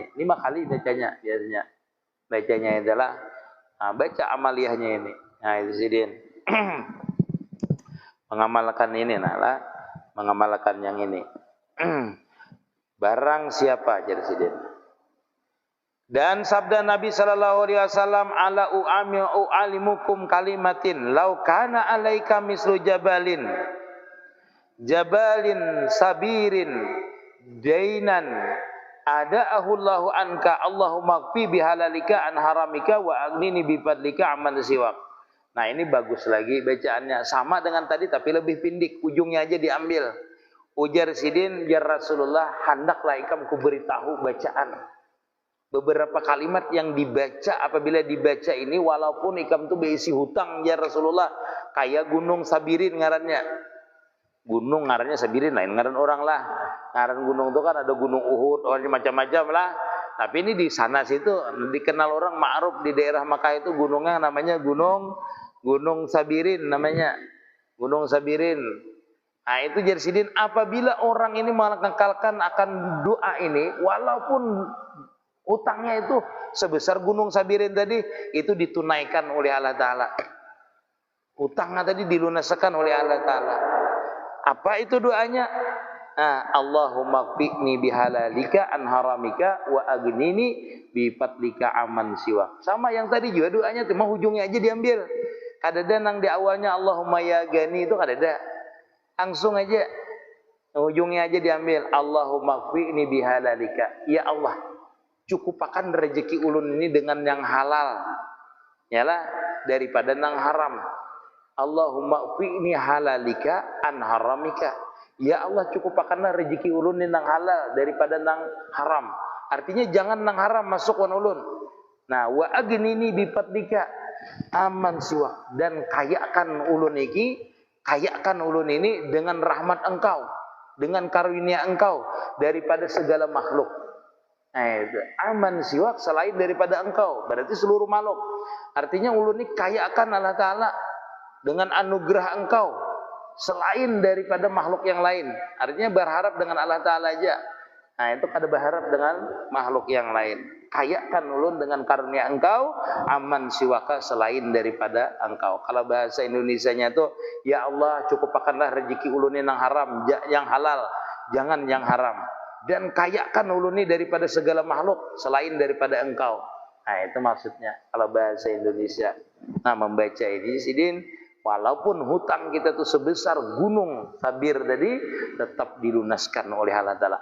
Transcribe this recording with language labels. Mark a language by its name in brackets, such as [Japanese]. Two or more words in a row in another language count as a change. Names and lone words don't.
[Banjar] 5 kali bacanya biasanya. Bacanya adalah baca amaliyahnya ini. Nah, itu sidin. Mengamalkan ini mengamalkan yang ini. Barang siapa jadi sidin Dan sabda Nabi [Arabic] صلى الله عليه وسلم ألا أعلمكم كلمات لو كان عليك مثل جبل صبير دينا أداه الله عنك اللهم اكفني بحلالك عن حرامك وأغنني بفضلك عمن سواك. [Banjar] Nah, ini bagus lagi bacaannya, sama dengan tadi tapi lebih pindik, ujungnya aja diambil. Ujar Sidin, [Arabic] يا رسول الله, [Banjar] hendaklah ikam kuberitahu bacaan. Beberapa kalimat yang dibaca, apabila dibaca ini walaupun ikam tuh berisi hutang [Arabic] يا رسول الله, [Banjar] kayak gunung Sabirin ngarannya. Gunung ngarannya Sabirin, lain ngaran orang lah. Ngaran gunung itu kan ada gunung Uhud, orang macam-macam lah. Tapi ini di sana situ dikenal orang ma'ruf di daerah Makkah itu gunungnya namanya Gunung Sabirin namanya. Gunung Sabirin. Nah, itu jadi Sidin, apabila orang ini mengekalkan akan doa ini walaupun utangnya itu sebesar gunung Sabirin tadi, itu ditunaikan oleh Allah Ta'ala. Utangnya tadi dilunaskan oleh Allah Ta'ala. Apa itu doanya? [Arabic] اللهم اكفني بحلالك عن حرامك وأغنني بفضلك عمن سواك. [Banjar] Sama yang tadi juga doanya, cuma ujungnya aja diambil. Kadada nang di awalnya [Arabic] اللهم يا غني [Banjar] itu kadada. Langsung aja ujungnya aja diambil. [Arabic] اللهم اكفني بحلالك. [Banjar] Ya Allah, cukupakan rezeki ulun ini dengan yang halal, yalah, daripada nang haram. [Arabic] اللهم اكفني حلالك عن حرامك. [Banjar] Ya Allah, cukupakanlah rezeki ulun ini nang halal daripada nang haram. Artinya jangan nang haram masuk wan ulun. Nah, [Arabic] وأغنني بفضلك عمن سواك, [Banjar] dan kayakan ulun ini dengan rahmat engkau, dengan karunia engkau daripada segala makhluk. Itu [Arabic] عمن سواك, [Banjar] selain daripada engkau, berarti seluruh makhluk. Artinya ulun ini kaya akan Allah Ta'ala dengan anugerah engkau selain daripada makhluk yang lain. Artinya berharap dengan Allah Ta'ala aja. Nah, itu kada berharap dengan makhluk yang lain. Kayakan ulun dengan karunia engkau [Arabic] عمن سواك, [Banjar] selain daripada engkau. Kalau bahasa Indonesianya itu, ya Allah, cukupakanlah rezeki ulun yang haram, yang halal, jangan yang haram. Dan kayakan ulun ini daripada segala makhluk selain daripada engkau. Nah, itu maksudnya kalau bahasa Indonesia. Nah, membaca ini Sidin, walaupun hutang kita tuh sebesar gunung Sabir tadi, tetap dilunaskan oleh Allah Ta'ala.